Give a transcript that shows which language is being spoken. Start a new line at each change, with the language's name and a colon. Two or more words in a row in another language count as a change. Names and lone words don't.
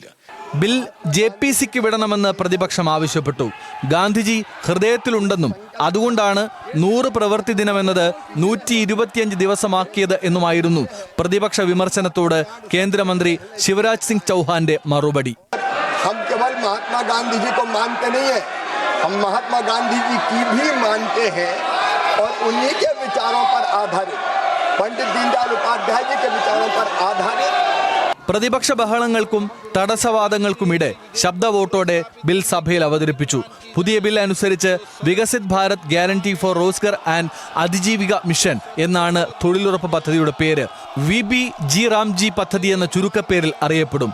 Malayalam: ബിൽ JPCക്ക് വിടണമെന്ന് പ്രതിപക്ഷം ആവശ്യപ്പെട്ടു. ഗാന്ധിജി ഹൃദയത്തിലുണ്ടെന്നും അതുകൊണ്ടാണ് 100 പ്രവൃത്തി ദിനമെന്നത് 125 ദിവസമാക്കിയത് എന്നുമായിരുന്നു പ്രതിപക്ഷ വിമർശനത്തോട് കേന്ദ്രമന്ത്രി ശിവരാജ് സിംഗ് ചൗഹാന്റെ മറുപടി.
Hindi: महात्मा गांधी जी को मानते नहीं है, हम महात्मा गांधी जी की भी मानते हैं और उन्हीं के विचारों पर आधारित, पंडित दीनदयाल उपाध्याय जी के विचारों पर आधारित.
Malayalam: പ്രതിപക്ഷ ബഹളങ്ങൾക്കും തടസ്സവാദങ്ങൾക്കുമിടെ ശബ്ദ വോട്ടോടെ ബിൽ സഭയിൽ അവതരിപ്പിച്ചു. പുതിയ ബിൽ അനുസരിച്ച് വികസിത് ഭാരത് ഗ്യാരണ്ടി ഫോർ റോസ്ഗർ ആൻഡ് അതിജീവിക മിഷൻ എന്നാണ് തൊഴിലുറപ്പ് പദ്ധതിയുടെ പേര്. VBG റാംജി പദ്ധതി എന്ന ചുരുക്കപ്പേരിൽ അറിയപ്പെടും.